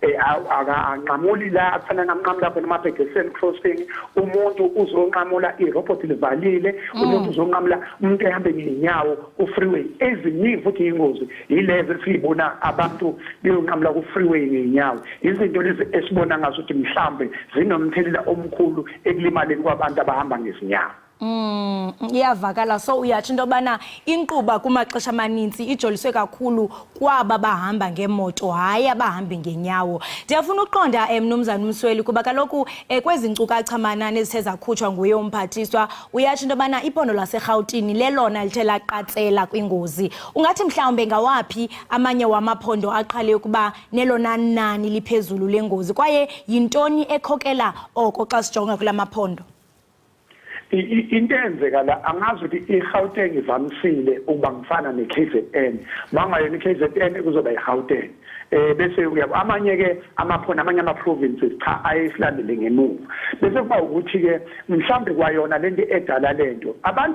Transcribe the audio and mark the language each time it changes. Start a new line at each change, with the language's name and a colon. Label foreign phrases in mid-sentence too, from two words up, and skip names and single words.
Zulu: anqamuli la afana namnqamula khona ama-
English: pedestrian crossing
Zulu: umuntu uzonqamula irobot livalile umuntu uzonqamula umuntu ehambe ngenyawo ku-freeway eziningi futhi ingozi yilezo esiyibona abantu beyonqamula ku-freeway ngenyawo izinto lezi esibona ngazo ukuthi mhlambe zinomthelela omkhulu ekulimaleni kwabantu abahamba ngezinyawo
Xhosa: iyavakala so uyatsho into yobana inkquba kumaxesha amaninzi ijoliswe kakhulu kwaba bahamba ngemoto hayi abahambi ngenyawo ndiyafuna uqonda mnumzana Msweli kuba kaloku kwezi nkcukacha amanani ezithe zakhutshwa nguye umphathiswa uyatsho into yobana iphondo laseRhawutini lelona lithe laqatsela kwingozi ungathi mhlawumbe ngawaphi amanye wamaphondo aqhale ukuba nelona nani liphezulu lengozi kwaye yintoni ekhokela oko xa sijonga kula maphondo
Zulu: into enzeka la angazi ukuthi iGauteng ivamisile ukuba ngifana neKZN mangayona iKZN kuzoba iGauteng bese uyabo amanye ke amaphondo amanye ama-provinces cha ayesilandele ngemuva bese kuba ukuthi ke mhlambe kwayona lento edala lento abantu